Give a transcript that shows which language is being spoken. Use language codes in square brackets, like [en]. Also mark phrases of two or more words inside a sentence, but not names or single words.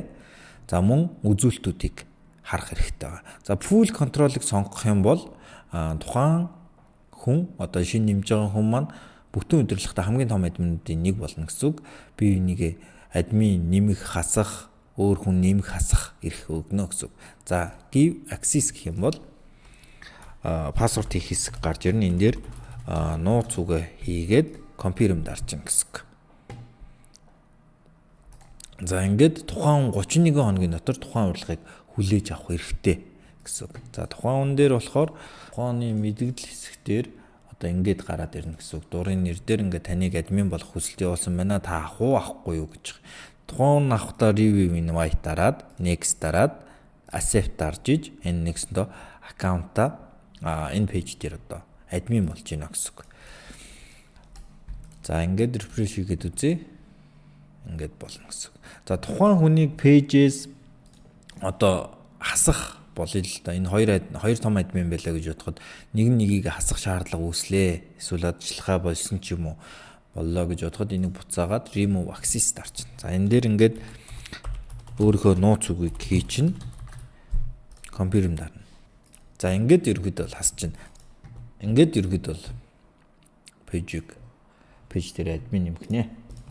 [mn] За мөн үзүүлэлтүүдийг харах хэрэгтэй байна. За [en] full control- [mn] ыг сонгох юм бол тухайн хүн одоо шинэ нэмж байгаа хүн маань бүтэн удирдлагатай хамгийн том админуудын нэг болно гэсэн үг. Би энийг админ нэмэх, хасах, өөр хүн нэмэх, хасах ирэх өгнө гэсэн үг. За [en] give access [mn] гэх юм бол пассворд хийх хэсэг гарч ирнэ. Энэ дээр нууц үгээ хийгээд confirm дарчин гэсэн үг. За ингээд тухайн 31 хоногийн дотор тухайн урилгыг хүлээж авах хэрэгтэй гэсэн үг. За тухайн хүн дээр болохоор тухайны мэдээлэл хэсгээр одоо ингээд гараад ирнэ гэсэн үг. Дурын нэр дээр ингээд таныг админ болох хүсэлт явуулсан байна. Та авах уу, авахгүй юу гэж. Тухайн хүн авахдаа [en] review invite [mn] дараад, next дараад, accept дарж иж энэ нэгсэндээ аккаунтаа энэ пэйж дээр одоо админ болж гинэ гэсэн үг. За ингээд refresh хийгээд үзье. Ингээд болно гэсэн. За тухайн хүнийг pages одоо хасах болъё л да. Энэ хоёр том админ байлаа гэж бодоход нэгийг хасах шаардлага үүслээ. Эсвэл ажиллахаа болсон ч юм уу боллоо гэж бодоход энийг буцаагаад [en] remove access [mn] дарчихна. За энэ дээр ингээд өөрийнхөө нууц үгийг хий чинь confirm дарна. За ингээд ерөөд бол хасчихна. Ингээд ерөөд бол пэйж дээр админ нэмэх нэ.